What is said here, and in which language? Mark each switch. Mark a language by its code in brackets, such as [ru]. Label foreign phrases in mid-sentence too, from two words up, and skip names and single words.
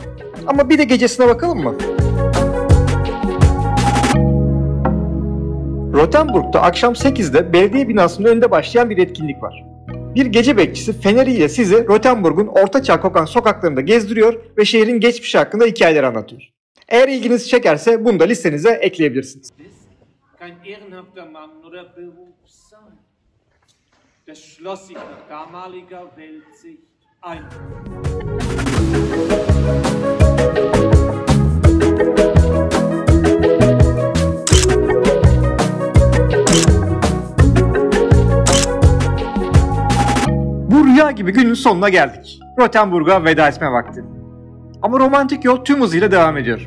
[tr] Ama bir de gecesine bakalım mı? Rothenburg'da akşam 8'de belediye binasının önünde başlayan bir etkinlik var. Bir gece bekçisi feneriyle sizi Rothenburg'un ortaçağ kokan sokaklarında gezdiriyor ve şehrin geçmişi hakkında hikayeler anlatıyor. Eğer ilginizi çekerse bunu da listenize ekleyebilirsiniz. [de] Kein ehrenhafter Mann oder Beruf sein. Das schloss sich nach damaliger Weltsicht ein. [tr] Bu rüya gibi günün sonuna geldik. Rothenburg'a veda etme vakti. Ama romantik yol tüm hızıyla devam ediyor.